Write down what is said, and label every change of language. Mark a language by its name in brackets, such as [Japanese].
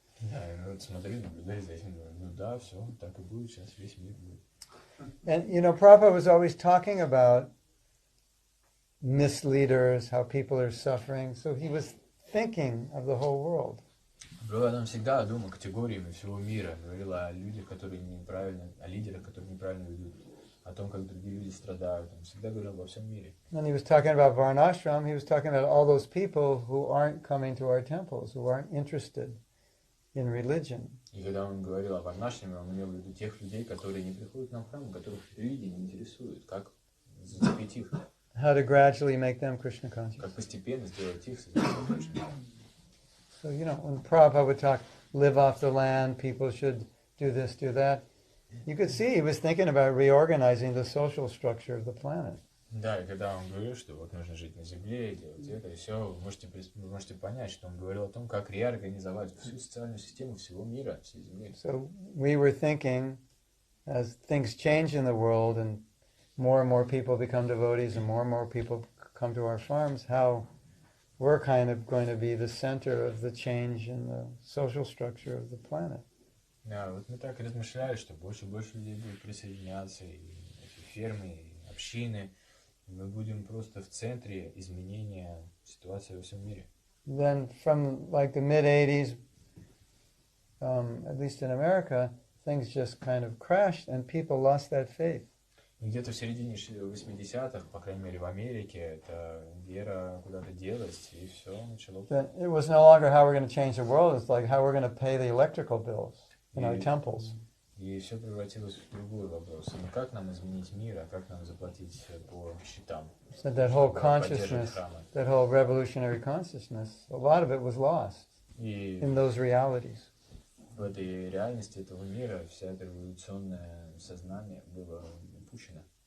[Russian] Да, и мы вот смотрели, наблюдали за этим, ну да, все, так и будет, сейчас весь мир будет. [English] And, Prabhupada was always talking about misleaders, how people are suffering. So he was thinking of the whole world. [Russian] Бхагаватам всегда думал категориями всего мира, говорил о людях, которые неправильно, о лидерах, которые неправильно ведут, о том, как другие люди страдают. Он всегда говорил обо всем мире. [English] When he was talking about Varnashram, he was talking about all those people who aren't coming to our temples, who aren't interested in religion. [Russian] И когда он говорил о Варнашраме, он имел в виду тех людей, которые не приходят на храм, которых религия не интересует, как зацепить их. [English] How to gradually make them Krishna conscious. [Russian] Как постепенно сделать их сознающим Кришной. [English] So, when Prabhupada would talk, live off the land, people should do this, do that, you could see he was thinking about reorganizing the social structure of the planet. [Russian] Да, и когда он говорил, что вот нужно жить на земле, делать это, и все, вы можете понять, что он говорил о том, как реорганизовать всю социальную систему всего мира, всей земли. [English] So we were thinking, as things change in the world and more people become devotees and more people come to our farms, how we're kind of going to be the center of the change in the social structure of the planet. [Russian] Да, вот мы так и размышляли, что больше и больше людей будут присоединяться, и эти фермы, и общины, и мы будем просто в центре изменения ситуации во всем мире. [English] Then from the mid-80s, at least in America, things just kind of crashed and people lost that faith. [Russian] И где-то в середине 80-х, по крайней мере в Америке, эта вера куда-то делась, и все начало. [English] It was no longer how we're going to change the world, it's like how we're going to pay the electrical bills in our temples. [Russian] И все превратилось в другой вопрос. Ну как нам изменить мир, а как нам заплатить по счетам? [English] So that whole consciousness, that whole revolutionary consciousness, a lot of it was lost in those realities. [Russian] В этой реальности этого мира вся это революционное сознание было упущено.